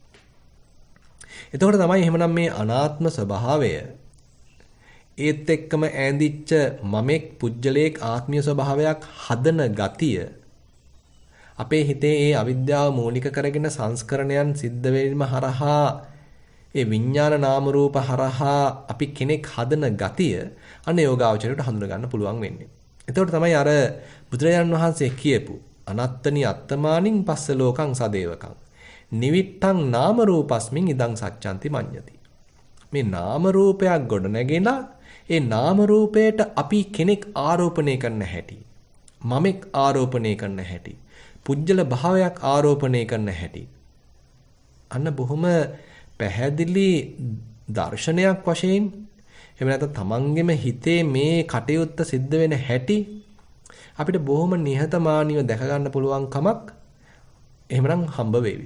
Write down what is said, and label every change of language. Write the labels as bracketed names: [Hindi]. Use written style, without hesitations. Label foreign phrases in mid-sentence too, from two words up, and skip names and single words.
[Sinhala] එතකොට තමයි එහෙමනම් මේ අනාත්ම ස්වභාවය ඒත් එක්කම ඈඳිච්ච මමෙක් පුජ්‍යලේක් ආත්මීය ස්වභාවයක් හදන ගතිය අපේ හිතේ ඒ අවිද්‍යාව මූලික කරගෙන සංස්කරණයන් සිද්ධ වෙීම හරහා ඒ විඥාන නාම රූප හරහා අපි කෙනෙක් හදන ගතිය අන්න යෝගාවචරයට හඳුනා ගන්න පුළුවන් වෙන්නේ. එතකොට තමයි අර බුදුරජාණන් වහන්සේ කියපු [Pali] අනත්තනි අත්තමානින් පස්ස ලෝකං සදේවකං නිවිට්ඨං නාම රූපස්මින් ඉදං සච්ඡන්ති මඤ්ඤති. [Sinhala] මේ නාම රූපයක් ගොඩ නැගෙනා ඒ නාම රූපයට අපි කෙනෙක් ආරෝපණය කරන්න හැටි. මමෙක් ආරෝපණය කරන්න හැටි. පුජ්‍යල භාවයක් ආරෝපණය කරන්න හැටි. අන්න බොහොම පැහැදිලි දර්ශනයක් වශයෙන් එහෙම නැත්නම් තමන්ගෙම හිතේ මේ කටයුත්ත සිද්ධ වෙන හැටි අපිට බොහොම නිහතමානීව දැක ගන්න පුළුවන් කමක් එහෙමනම් හම්බ වෙවි.